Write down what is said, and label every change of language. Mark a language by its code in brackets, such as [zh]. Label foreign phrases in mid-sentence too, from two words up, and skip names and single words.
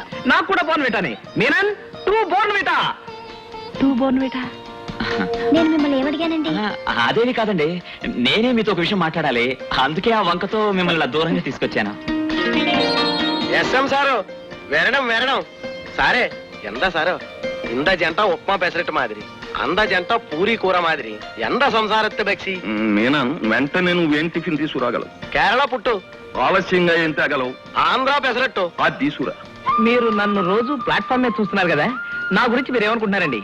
[te] నాకు కూడా బోర్న్విటానే. మీనన్, 2 బోర్న్విటా. నేను మిమ్మల్ని ఏమడిగానండి? అదేమి కాదండి, నేనే మీతో ఒక విషయం మాట్లాడాలి, అందుకే ఆ వంకతో మిమ్మల్ని దూరంగా తీసుకొచ్చాను. ఎస్ఎం సారు వരണം. [ml] సారే എന്താ സാറോ, [te] இந்த జంట ఉప్మా పెసరట్టు మాదిరి, అంద జంట పూరి కూర మాదిరి, ఎంత సంసారత్తే బెక్సి. నేనా వెంటనే నువ్వేం టిఫిన్ తీసుకురాగలవు? కేరళ పుట్టు. ఆలస్యంగా ఏం తేగలవు? ఆంధ్ర పెసరట్టు. అది తీసుకురా. మీరు నన్ను రోజు ప్లాట్ఫామ్ మీద చూస్తున్నారు కదా, నా గురించి మీరు ఏమనుకుంటున్నారండి?